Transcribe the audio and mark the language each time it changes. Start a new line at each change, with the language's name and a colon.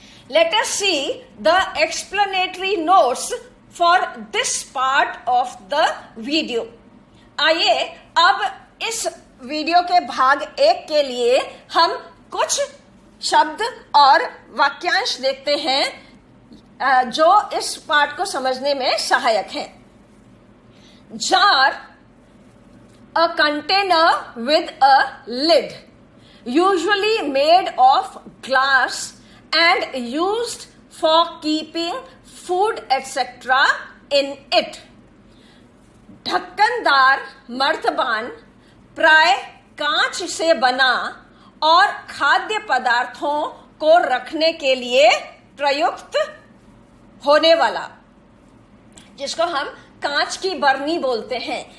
English: Let us see the explanatory notes for this part of the video.
Hindi: आइए अब इस video के भाग 1 के लिए हम कुछ शब्द और वाक्यांश देखते हैं जो इस पाठ को समझने में सहायक हैं.
English: Jar, a container with a lid, usually made of glass and used for keeping food etc. in it.
Hindi: ढक्कनदार मर्तबान प्राय कांच से बना और खाद्य पदार्थों को रखने के लिए प्रयुक्त होने वाला, जिसको हम कांच की बरनी बोलते हैं.